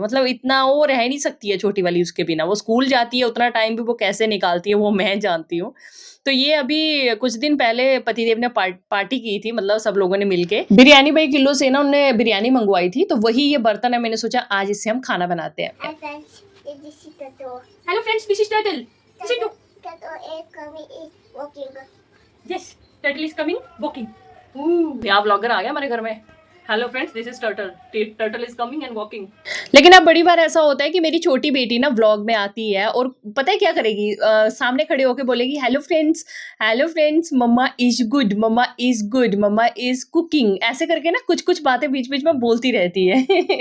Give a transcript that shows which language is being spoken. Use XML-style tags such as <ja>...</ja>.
<hi>मतलब इतना वो रह नहीं सकती है छोटी वाली उसके बिना। वो स्कूल जाती है उतना टाइम भी वो कैसे निकालती है वो मैं जानती हूँ। तो ये अभी कुछ दिन पहले पतिदेव ने पार्टी की थी मतलब सब लोगों ने मिलके। बिरयानी भाई किलो से ना उन्होंने बिरयानी मंगवाई थी, तो वही ये बर्तन है, मैंने सोचा आज इससे हम खाना बनाते हैं।</hi> <en>Hi friends, this is Tato. Hello friends, this is Turtle. Sit down. Tato is coming is walking. Yes, turtle is coming walking.</en> <hi>यहाँ ब्लॉगर आ गया हमारे घर में।</hi> <en>Hello friends, this is turtle. Turtle is coming and walking.</en> <hi>लेकिन अब बड़ी बार ऐसा होता है कि मेरी छोटी बेटी ना व्लॉग में आती है और पता है क्या करेगी, सामने खड़े होके बोलेगी</hi> <en>hello friends, mamma is good, mamma is good, mamma is cooking,</en> <hi>ऐसे करके ना कुछ कुछ बातें बीच बीच में बोलती रहती है।</hi>